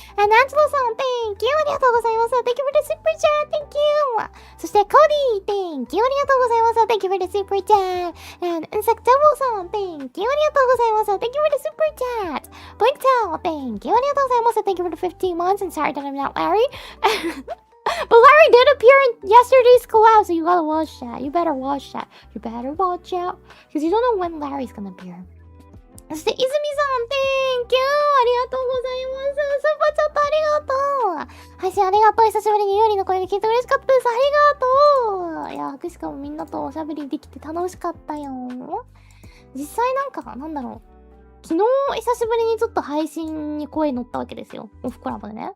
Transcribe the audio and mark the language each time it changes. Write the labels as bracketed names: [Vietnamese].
[English] And Angelo さん、Thank you. [Japanese] ありがとうございます。 [English] Thank you for the super chat. Thank you. [Japanese] そして、 [English] コーディー、Thank you. [Japanese] ありがとうございます。 [English] Thank you for the super chat. And Insect Devil さん、Thank you. [Japanese] ありがとうございます。 [English] Thank you for the super chat. Blink Tail, Thank you. [Japanese] ありがとうございます。 [English] Thank you for the 15 months. And sorry that I'm not Larry. But Larry did appear in yesterday's collab, so you gotta watch that. You better watch that. You better watch out. Because you don't know when Larry's gonna appear. [Japanese] そして、 [English] 泉さん、Thank you! [Japanese] ありがとうございます。スーパーチャットありがとう。配信ありがとう。久しぶりにユーリの声が聞いて嬉しかったです。ありがとう。いや、くしかもみんなとおしゃべりできて楽しかったよ。実際なんか、なんだろう。昨日、久しぶりにちょっと配信に声乗ったわけですよ。オフコラボでね。